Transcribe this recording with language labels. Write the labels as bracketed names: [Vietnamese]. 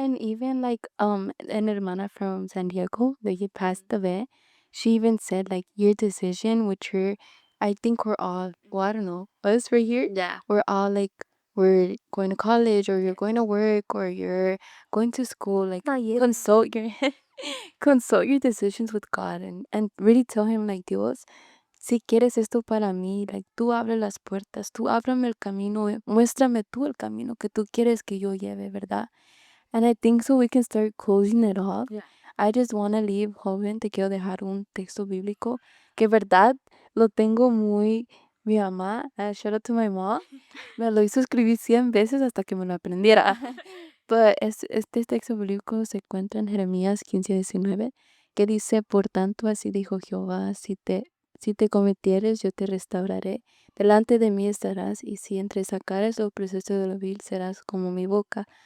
[English] and even like an hermana from San Diego that he passed away, she even said like your decision, which you're, I think we're all, well, I don't know, us right here, yeah. we're all like we're going to college or you're going to work or you're going to school, like Not yet. consult your consult your decisions with God and really tell him like [Spanish] Dios, si quieres esto para mí, like tú abre las puertas, tú ábrame el camino, muéstrame tú el camino que tú quieres que yo lleve, ¿verdad? [English] And I think so we can start closing it off. Yeah. I just want to leave, [Spanish] joven, te quiero dejar un texto bíblico que verdad lo tengo muy, mi mamá, [English] shout out to my mom, [Spanish] me lo hizo escribir 100 veces hasta que me lo aprendiera. But este texto bíblico se encuentra en Jeremías 15:19, que dice, por tanto, así dijo Jehová, si te cometieres, yo te restauraré, delante de mí estarás, y si entresacares los procesos de lo vil, serás como mi boca.